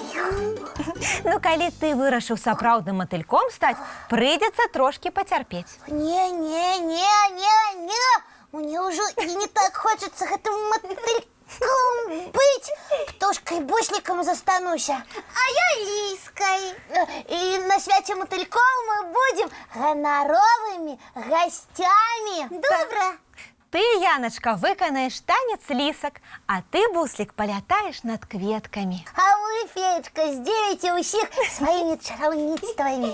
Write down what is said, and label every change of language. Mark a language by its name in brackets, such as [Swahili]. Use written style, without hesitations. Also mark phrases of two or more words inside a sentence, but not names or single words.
[Belarusian] Ну, калі ты вырашыў сапраўдным матыльком стаць, прыйдзецца трошкі пацярпець. Не. Мне ўжо і не так хочацца гэтым матыльком быць. Птушка Яночкою Бусликом застануся. А я Ліскою. [Ukrainian] І на святі мотыльков ми будемо гоноровими гостями. Добре. Ти, Яночка, виконаєш танець лісок, а ти, Буслик, полятаєш над квітками. А ви, Феечка, здивите усіх своїми чаровництвами.